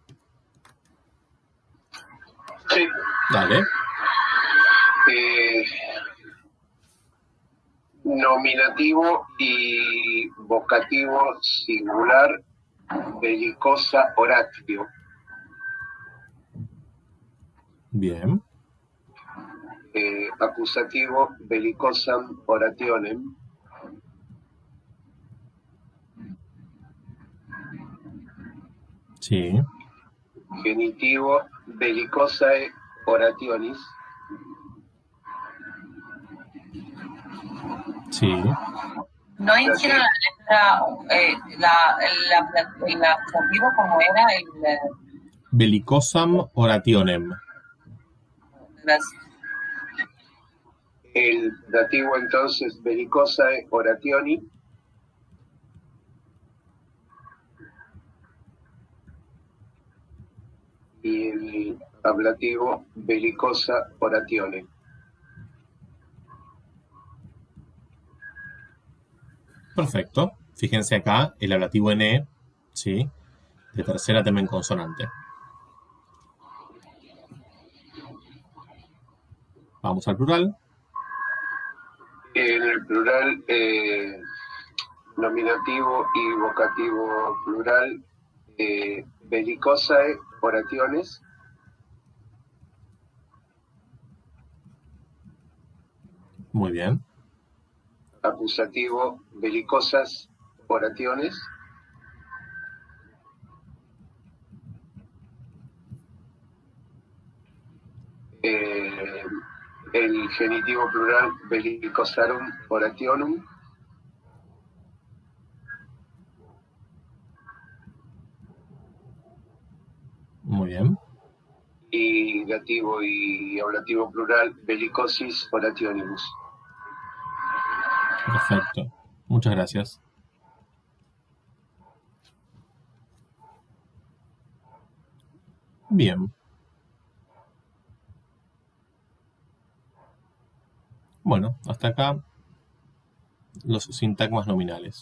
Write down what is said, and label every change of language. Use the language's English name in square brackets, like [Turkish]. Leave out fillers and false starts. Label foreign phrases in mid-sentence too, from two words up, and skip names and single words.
[Spanish] Sí. Dale. Nominativo y vocativo singular, [Latin] bellicosa oratio. [Spanish] Bien. [Latin] Acusativo, bellicosam orationem. [Spanish] Sí. [Latin] Genitivo, bellicosae orationis. [Spanish] Sí. No hicieron la letra, el acusativo como era el... [Latin] Bellicosam orationem. [Spanish] Gracias. El dativo entonces, [Latin] bellicosae orationi. [Spanish] Y el ablativo, [Latin] bellicosa oratione. [Spanish] Perfecto. Fíjense acá, el ablativo en E, ¿sí? De tercera tema en consonante. Vamos al plural. En el plural, nominativo y vocativo plural, [Latin] bellicosae orationes. [Spanish] Muy bien. Acusativo, [Latin] bellicosas orationes. [Spanish] El genitivo plural, [Latin] bellicosarum orationum. [Spanish] Muy bien. Y dativo y ablativo plural, [Latin] bellicosis orationibus. [Spanish] Perfecto. Muchas gracias. Bien. Bueno, hasta acá los sintagmas nominales.